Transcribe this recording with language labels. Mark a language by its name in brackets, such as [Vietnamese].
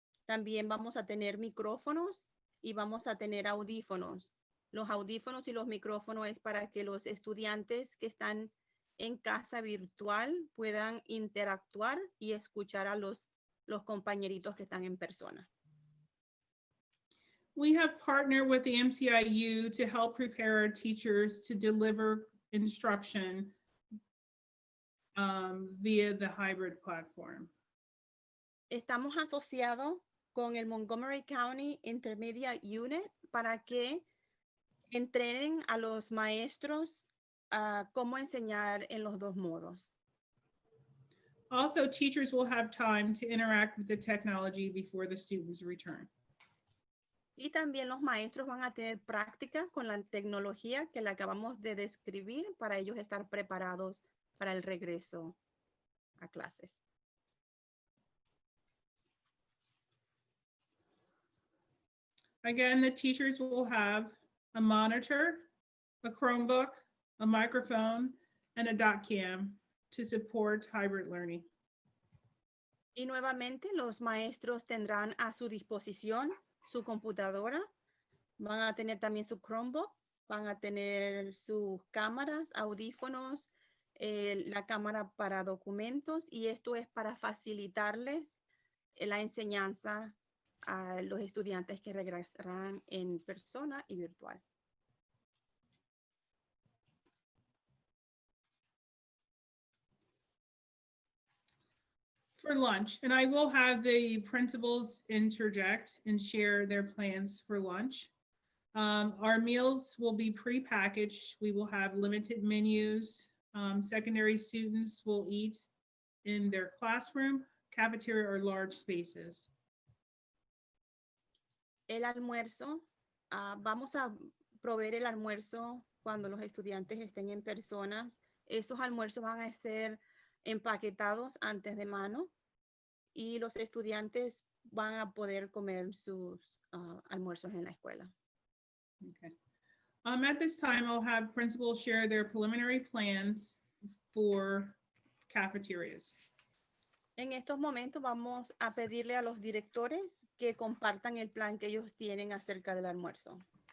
[Spanish] También vamos a tener micrófonos y vamos a tener audífonos. Los audífonos y los micrófonos es para que los estudiantes que están en casa virtual puedan interactuar y escuchar a los compañeritos que están en persona. [English] We have partnered with the MCIU to help prepare our teachers to deliver instruction via the hybrid platform. [Spanish] Estamos asociados con el Montgomery County Intermediate Unit para que entrenen a los maestros a cómo enseñar en los dos modos. [English] Also, teachers will have time to interact with the technology before the students return. [Spanish] Y también los maestros van a tener práctica con la tecnología que le acabamos de describir para ellos estar preparados para el regreso a clases. [English] Again, the teachers will have a monitor, a Chromebook, a microphone, and a dot cam to support hybrid learning. [Spanish] Y nuevamente los maestros tendrán a su disposición su computadora, van a tener también su Chromebook, van a tener sus cámaras, audífonos, la cámara para documentos, y esto es para facilitarles la enseñanza a los estudiantes que regresarán en persona y virtual. [English] For lunch, and I will have the principals interject and share their plans for lunch. Our meals will be pre-packaged. We will have limited menus. Secondary students will eat in their classroom, cafeteria, or large spaces. [Spanish] El almuerzo, vamos a proveer el almuerzo cuando los estudiantes estén en personas. Esos almuerzos van a ser empaquetados antes de mano y los estudiantes van a poder comer sus almuerzos en la escuela. [English] Okay. At this time, I'll have principals share their preliminary plans for cafeterias. [Spanish] En estos momentos vamos a pedirle a los directores que compartan el plan que ellos tienen acerca del almuerzo.